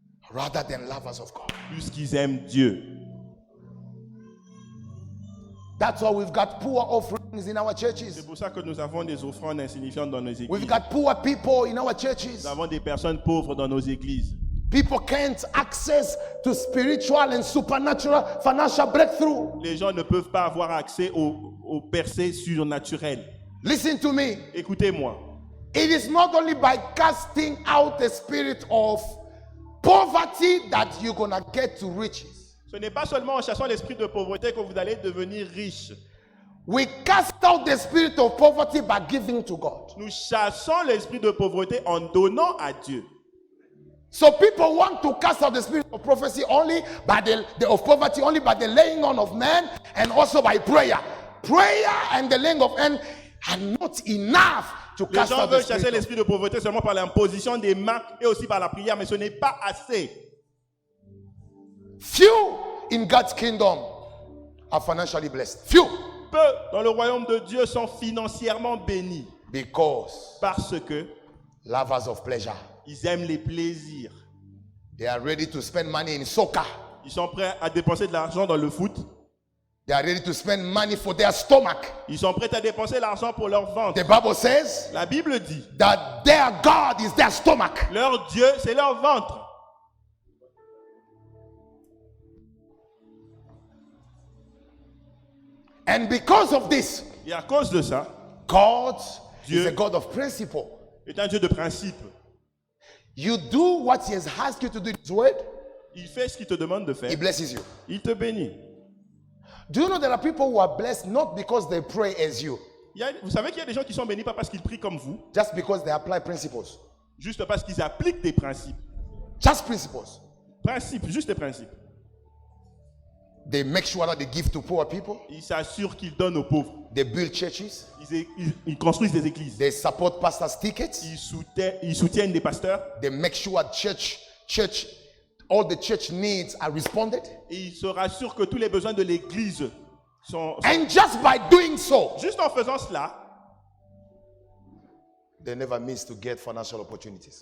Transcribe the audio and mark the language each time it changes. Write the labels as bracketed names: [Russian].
[English] rather than lovers of God. [French] plus qu'ils aiment Dieu. [English] That's why we've got poor offerings in our churches. [French] C'est pour ça que nous avons des offrandes insignifiantes dans nos églises. [English] We've got poor people in our churches. [French] Nous avons des personnes pauvres dans nos églises. [English] People can't access to spiritual and supernatural financial breakthrough. [French] Les gens ne peuvent pas avoir accès aux percées surnaturelles. [English] Listen to me. [French] Écoutez-moi. [English] It is not only by casting out the spirit of poverty that you're gonna get to riches. [French] Ce n'est pas seulement en chassant l'esprit de pauvreté que vous allez devenir riche. [English] We cast out the spirit of poverty by giving to God. [French] Nous chassons l'esprit de pauvreté en donnant à Dieu. [English] So people want to cast out the spirit of prophecy only by of poverty only by the laying on of men and also by prayer. Prayer and the laying of hands are not enough to [French] Les [English] cast [French] gens [English] out the [French] veulent chasser [English] spirit. [French] l'esprit de pauvreté seulement par l'imposition des mains et aussi par la prière, mais ce n'est pas assez. [English] Few in God's kingdom are financially blessed. Few. [French] Peu dans le royaume de Dieu sont financièrement bénis [English] Because [French] parce que [English] lovers of pleasure. [French] ils aiment les plaisirs. [English] They are ready to spend money in soccer. [French] Ils sont prêts à dépenser de l'argent dans le foot. [English] They are ready to spend money for their stomach. [French] Ils sont prêts à dépenser l'argent pour leur ventre. [English] The Bible says [French] La Bible dit, [English] that their God is their stomach. [French] leur Dieu, c'est leur ventre. [English] And because of this, [French] Et à cause de ça, [English] God [French] Dieu [English] is a God of principle. [French] est un Dieu de principe. [English] You do what He has asked you to do in His word, [French] Il fait ce qu'il te demande de faire. [English] He blesses you. [French] Il te bénit. [English] Do you know there are people who are blessed not because they pray as you, [French] Vous savez qu'il y a des gens qui sont bénis pas parce qu'ils prient comme vous, [English] just because they apply principles. [French] juste parce qu'ils appliquent des principes. [English] Just principles. [French] Principes, juste des principes. [English] They make sure that they give to poor people. [French] Ils s'assurent qu'ils donnent aux pauvres. [English] They build churches. [French] Ils construisent des églises. [English] They support pastors' tickets. [French] Ils soutiennent des pasteurs. [English] They make sure all the church needs are responded. [French] Et ils se rassurent que tous les besoins de l'église sont... [English] And just by doing so, [French] Juste en faisant cela, [English] they never miss to get financial opportunities.